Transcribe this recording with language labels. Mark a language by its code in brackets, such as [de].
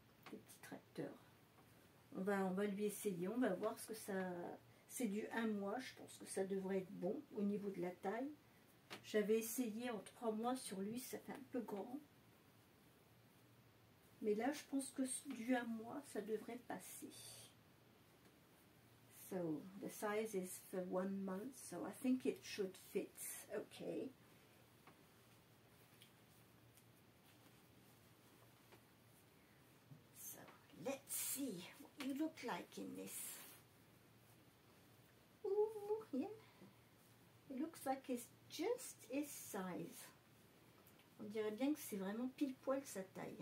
[fr] Des petits tracteurs. On va lui essayer, on va voir ce que C'est du 1 mois, je pense que ça devrait être bon au niveau de la taille. J'avais essayé en 3 mois sur lui, ça fait un peu grand. Mais là, je pense que du 1 mois, ça devrait passer. [en] So, the size is for 1 month, so I think it should fit okay. So, let's see what you look like in this. Ooh, yeah. It looks like it's just his size. [fr] On dirait bien que c'est vraiment pile poil sa taille.